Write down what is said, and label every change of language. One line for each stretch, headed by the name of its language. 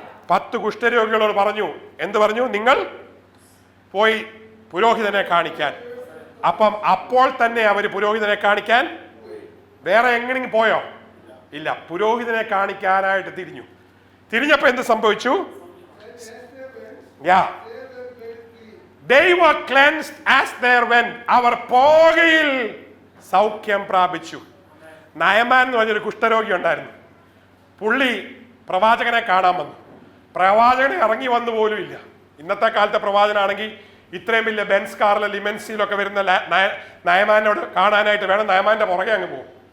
Malayalam: 10 കുഷ്ഠരോഗികളോട് പറഞ്ഞു, എന്ത് പറഞ്ഞു? നിങ്ങൾ പോയി പുരോഹിതനെ കാണിക്കാൻ. അപ്പോൾ തന്നെ അവർ പുരോഹിതനെ കാണിക്കാൻ വേറെ എങ്ങനെയും പോയോ? ഇല്ല, പുരോഹിതനെ കാണിക്കാനായിട്ട് തിരിഞ്ഞപ്പോ എന്ത് സംഭവിച്ചു?
English: They were cleansed as they went.
Malayalam: അവർ പോകയിൽ സൗഖ്യം പ്രാപിച്ചു. നയമാൻ എന്ന് പറഞ്ഞൊരു കുഷ്ഠരോഗി ഉണ്ടായിരുന്നു. പുള്ളി പ്രവാചകനെ കാണാൻ വന്നു. പ്രവാചകനെ ഇറങ്ങി വന്നു പോലും ഇല്ല. ഇന്നത്തെ കാലത്തെ പ്രവാചകനാണെങ്കിൽ ഇത്രയും വലിയ ബെൻസ് കാറിലെ ലിമൻസിലൊക്കെ വരുന്ന നയമാനോട് കാണാനായിട്ട് വേണം, നയമാന്റെ പുറകെ അങ്ങ് പോകും.